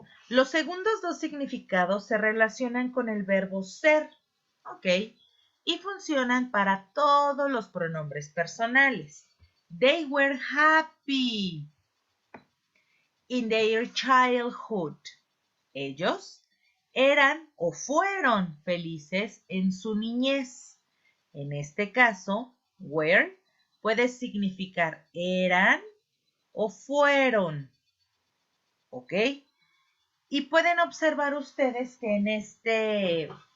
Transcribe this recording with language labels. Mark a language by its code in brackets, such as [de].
[es] Los segundos dos significados se relacionan con el verbo ser, ¿ok? Y funcionan para todos los pronombres personales. [en] They were happy in their childhood. [es] Ellos eran o fueron felices en su niñez. En este caso, were puede significar eran o fueron, ¿ok? Y pueden observar ustedes que en este